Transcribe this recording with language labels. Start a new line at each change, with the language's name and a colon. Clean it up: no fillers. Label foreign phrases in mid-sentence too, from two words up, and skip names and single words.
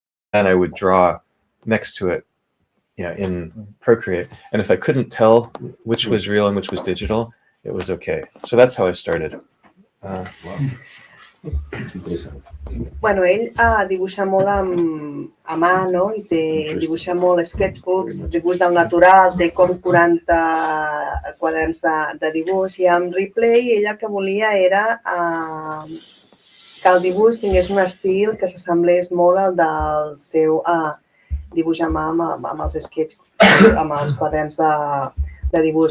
English: then I would draw next to it, in Procreate. And if I couldn't tell which was real and which was digital, it was okay. So that's how I started.
Catalan: Bueno, ell dibuixa molt a mà, no? I dibuixa molt sketchbooks, dibuix del natural, té com 40 quaderns de dibuix, i amb Replay ell el que volia era que el dibuix tingués un estil que s'assemblés molt al del seu dibuix a mà amb els sketchbooks, amb els quaderns de dibuix.